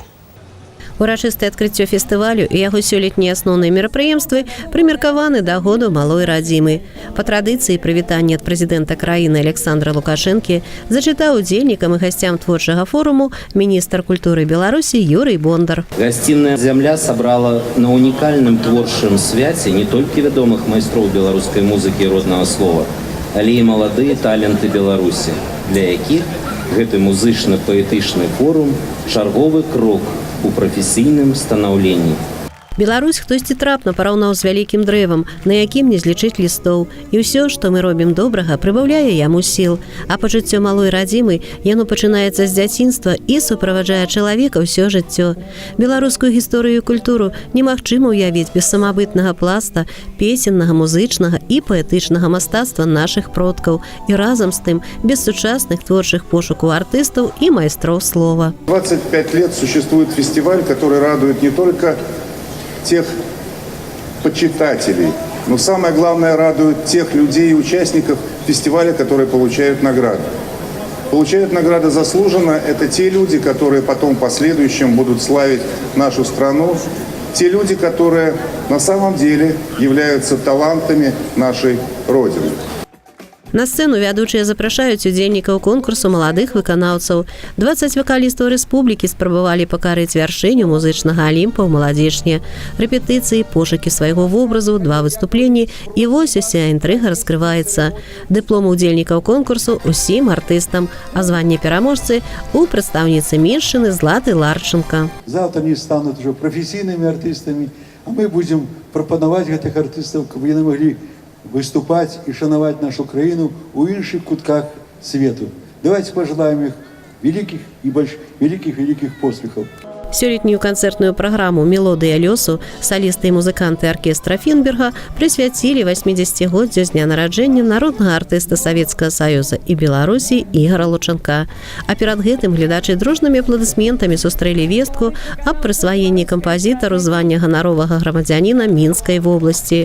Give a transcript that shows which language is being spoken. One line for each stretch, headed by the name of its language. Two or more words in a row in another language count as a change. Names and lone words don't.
Belarusian: Урачыстае адкрыццё фестывалю і яго сёлетнія асноўныя мерапрыемствы прымеркаваны да году малой радзімы. Па традыцыі прывітанне ад прэзідэнта краіны Александра Лукашэнкі зачытаў удзельнікам і гасцям творчага форуму міністр культуры Беларусі Юрий Бондар.
Russian: Гостиная «Земля» собрала на уникальном
Belarusian: творчым свяце
Russian: не только
Belarusian: вядомых майстроў беларускай музыкі і роднага слова, але і маладыя таленты Беларусі, для якіх гэты музычна-паэтычны форум чарговы крок у прафесійным станаўленні. Беларусь хтосьці трапна параўнаў з вялікім дрэвам, на якім не злічыць лістоў. І ўсё, што мы робім добрага, прыбаўляе яму сіл. А пачуццё малой радзімы, яно пачынаецца з дзяцінства і суправаджае чалавека ўсё жыццё. Беларускую гісторыю і культуру немагчыма ўявіць без самабытнага пласта, песеннага, музычнага і паэтычнага мастацтва нашых продкаў. І разам з тым без сучасных творчых пошукаў артыстаў і майстроў слова.
Russian: 25 лет существует фестиваль, который радует не только тех почитателей, но самое главное радует тех людей и участников фестиваля, которые получают награды. Получают награды заслуженно. Это те люди, которые потом в последующем будут славить нашу страну. Те люди, которые на самом деле являются талантами нашей Родины.
Belarusian: На сцэну вядучыя запрашаюць удзельнікаў конкурсу маладых выканаўцаў. 20 вакалістаў рэспублікі спрабавалі пакарыць вяршыню музычнага алімпа ў Маладзечне. Рэпетыцыі, пошукі свайго вобразу, 2 выступленні і вось уся інтрыга раскрываецца. Дыплом удзельнікаў конкурсу усім артыстам, а званне пераможцы у прадстаўніцы меншчыны Златы Ларченко.
Russian: Завтра они станут уже
Belarusian: професійнымі артыстамі,
Russian: а мы будем
Belarusian: прапанаваць гэтых артыстаў, каб яны маглі выступать и шановать нашу краіну у іншых кутках свету.
Russian: Давайте пожелаем их великих поспехов.
Belarusian: Сёлетнюю канцэртную праграму «Мелодыя лёсу» салісты і музыканты аркестра Фінберга прысвяцілі 80-годдзю з дня нараджэння народнага артыста Савецкага Саюза і Беларусі Ігора Лучанка. А перад гэтым гледачы дружнымі апладысментамі сустрэлі вестку аб прысваенні кампазітару звання ганаровага грамадзяніна Мінскай вобласці.